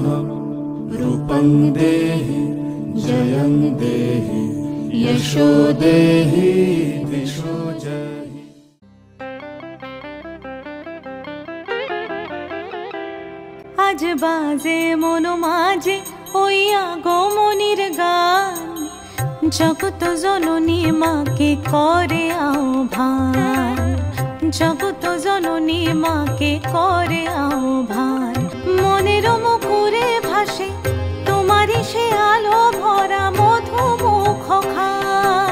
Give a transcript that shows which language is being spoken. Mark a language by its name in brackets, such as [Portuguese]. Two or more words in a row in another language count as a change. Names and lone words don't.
[Sanskrit] रूपं देहि जयं देहि यशो देहि दिशो जहि। [Bangla] আজ বাজে মনো মাঝে ওই আগমনীর গান। জগত জননী মাকে করে আহ্বান। জগত জননী মাকে করে আহ্বান। মনের মুখরে ভাসে তোমারি সে আলো ভরা মধুমুখ খান।